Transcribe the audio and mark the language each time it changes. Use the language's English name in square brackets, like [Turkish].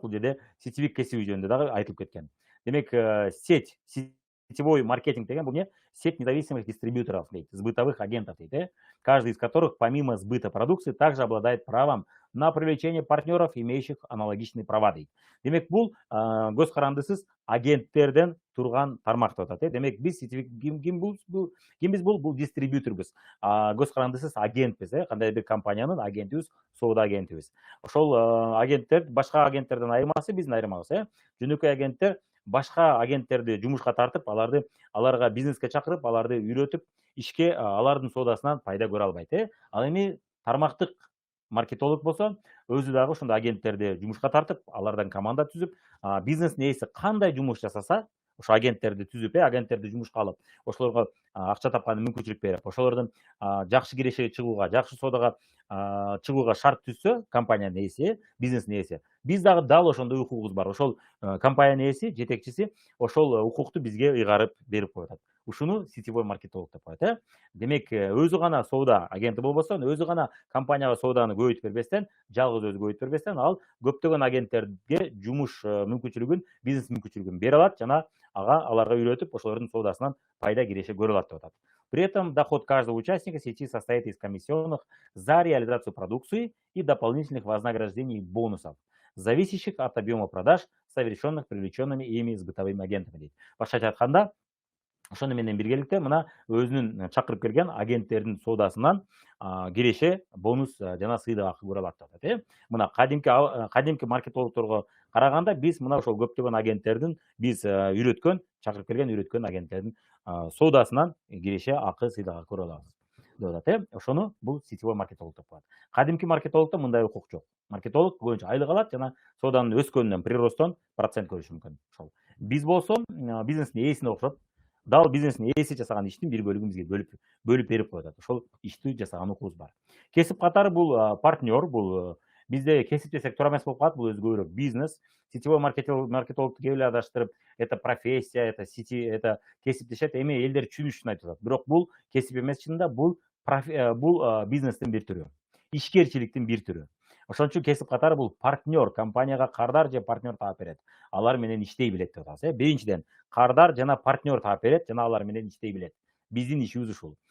[Kyrgyz] Бул жерде сетевик кесиби жөнүндө дагы айтылып кеткен. Демек сеть, сетевой маркетинг деген бул эмне? [Russian] Сеть независимых дистрибьюторов [Kyrgyz] дейт, [Russian] сбытовых агентов дейт, каждый из которых помимо сбыта продукции также обладает правом на привлечение партнеров, имеющих аналогичные права дейт. [Kyrgyz] Демек бул көз карандысыз агенттерден турган тармак деп атат. Демек биз сетевик кимбиз бул дистрибьюторбуз. Көз карандысыз агентпиз, кандай бир компаниянын агентибиз, соода агентибиз. Ошол агенттер башка агенттерден айырмасы биздин айырмабыз, жөнөкөй агенттер башка агенттерди жумушка тартып, аларга бизнеске чакырып, аларды үйрөтүп, ишке алардын соодасынан пайда көрө албайт. Ал эми тармактык маркетолог болсо, өзү дагы ошондой агенттерди жумушка тартып, алардан команда түзүп, бизнестин ээси кандай жумуш жасаса, ошо агенттерди түзүп, агенттерди жумушка алып, ошолорго акча тапкан мүмкүнчүлүк берип, ошолордун жакшы кирешеге чыгууга, жакшы соодага чыгууга шарт түзсө, компаниянын ээси, бизнестин ээси, биз дагы дал ошондой укугубуз бар. Ошол компаниянын ээси, жетекчиси ошол укукту бизге ыйгарып берип коюп атат. Ушуну сетевой маркетолог деп коет. Демек өзү гана соода агенти болбостон, өзү гана компанияга сооданы көбөйтүп бербестен, жалгыз өзү көбөйтүп бербестен, ал көптөгөн агенттерге жумуш мүмкүнчүлүгүн, бизнес мүмкүнчүлүгүн бере алат жана аларга үйрөтүп, ошолордун соодасынан пайда киреше көрө алат деп атат. [Russian] При этом доход каждого участника сети состоит из комиссионных за реализацию продукции и дополнительных вознаграждений и бонусов, зависящих от объема продаж, совершенных привлеченными ими сбытовыми агентами. [Kyrgyz] Башкача айтканда, ошону менен биргеликте мына өзүнүн чакырып келген агенттердин соодасынан киреше бонус жана сыйдык акы көрө алат деп атат. Мына кадимки маркетологторго караганда биз мына ошол көптөгөн агенттердин биз чакырып келген үйрөткөн агенттердин соодасынан киреше акы сыйдык акы көрө алабыз деп атат. Ошону бул сетевой маркетолог деп коет. Кадимки маркетологдо мындай укук жок. Маркетолог көбүнчө айлык алат жана сооданын өскөнүнөн, приростон процент көрүшү мүмкүн. Ошол биз болсо бизнестин ээсине окшоп, дал бизнестин ээси жасаган иштин бир бөлүгүн бизге бөлүп берип коюп атат. Ошол ишти жасаган укугубуз бар. Кесип катары бул партнер, бул бизде кесип десек туура эмес болуп калат, бул өзү көбүрөөк бизнес. Сетевой маркетологду кээ эле адаштырып, [Russian] это профессия, это [Kyrgyz] кесип дешет. Эми элдер түшүнүш үчүн айтып атат. Бирок бул кесип эмес, чынында бул бизнестин бир түрү, ишкерчиликтин бир түрү. Ошон үчүн кесип катары бул партнер, компанияга кардар же партнер таап берет. Алар менен иштей билет деп атабыз. Биринчиден, кардар жана партнер таап берет жана алар менен иштей билет. Биздин ишибиз ушул.